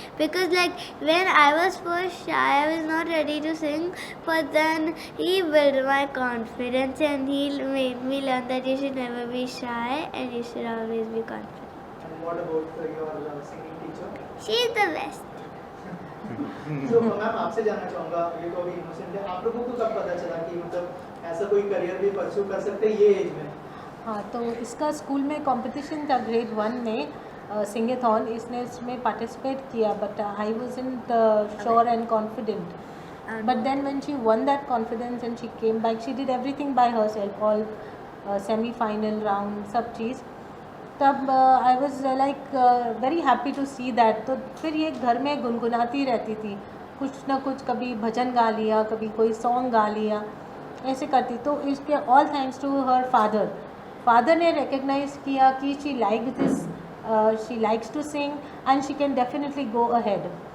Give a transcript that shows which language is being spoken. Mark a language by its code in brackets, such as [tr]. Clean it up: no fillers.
[en] Because like when I was first shy, I was not ready to sing. But then he built my confidence and he made me learn that you should never be shy and you should always be confident. And what about your singing teacher? She is the best. [hi] तो ma'am आपसे जानना चाहूँगा, ये तो अभी innocent है, आप लोगों को कब पता चला कि मतलब ऐसा कोई करियर भी परस्यू कर सकते हैं ये एज में? हाँ, तो इसका स्कूल में कंपटीशन था ग्रेड 1 में सिंगेथॉन, इसने इसमें पार्टिसिपेट किया, [en] But I wasn't sure and confident. But then when she won that confidence and she came back, she did everything by herself, all semi-final round, [hi] सब चीज़. तब [en] I was like very happy to see that. [hi] तो फिर ये घर में गुनगुनाती रहती थी कुछ ना कुछ, कभी भजन गा लिया, कभी कोई सॉन्ग गा लिया, ऐसे करती. तो इसके [en] all thanks to her father ने recognise [hi] किया कि [en] She like this, she likes to sing and she can definitely go ahead.